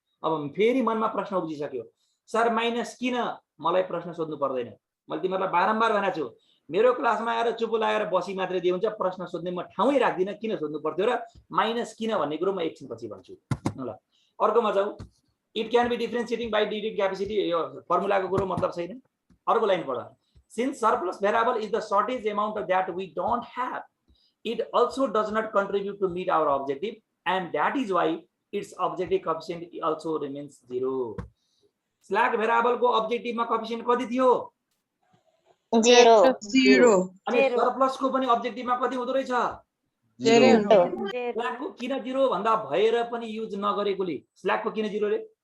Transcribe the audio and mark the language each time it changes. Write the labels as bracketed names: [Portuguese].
[Nepali] अब फेरि मनमा प्रश्न उब्जिसक्यो, सर माइनस किन? मलाई प्रश्न सोध्नु पर्दैन, मैले तिमीहरूलाई बारम्बार भनेको छु, मेरो क्लासमा आएर चुप लागेर बसी मात्रै दिए हुन्छ, प्रश्न सोध्ने म ठाउँै राख्दिनँ, किन सोध्नु पर्थ्यो र माइनस किन भन्ने कुरो म एकछिन पछि भन्छु। ल अर्कोमा जाऊ, [English] it can be differentiating by degree capacity, [Nepali] यो फर्मुलाको कुरो मतलब छैन। अर्को लाइन पढ, [English] since surplus variable is the shortage amount that we don't have, it also does not contribute to meet our objective, and that is why its objective coefficient also remains 0. [Nepali] Slack variable को objective में coefficient कति थियो? 0. अनि surplus को पनि objective में कति हुँदो रहेछ? 0. स्ल्याक को किन 0 भन्दा भएर पनि युज नगरेकोले स्ल्याक को किन 0 रे?